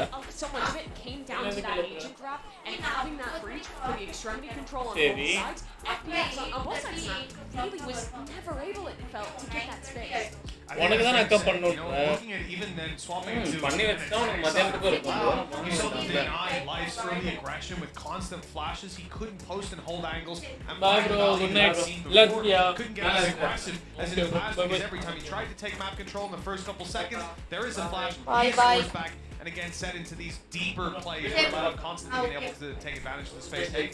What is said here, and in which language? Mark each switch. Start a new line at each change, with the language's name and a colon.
English: So much of it came down to that agent drop and having that breach. reach for the extremity control on both sides. FPX on both sides really was never able, it felt, to get that space.
Tamil: உனக்கு தான் அக்கா பண்ணணும்
English: Looking at even then swapping into
Tamil: பண்ணி வச்சா உனக்கு மத்தியானத்துக்கு இருக்கும்
English: you saw the deny life's early aggression with constant flashes. He couldn't post and hold angles. And Bye, bro. Good night. Let's go. Couldn't get as aggressive as in the past because every time he tried to take map control in the first couple seconds, there is a flash. He scores back and again set into these deeper plays where Loud constantly being able to take advantage of the space.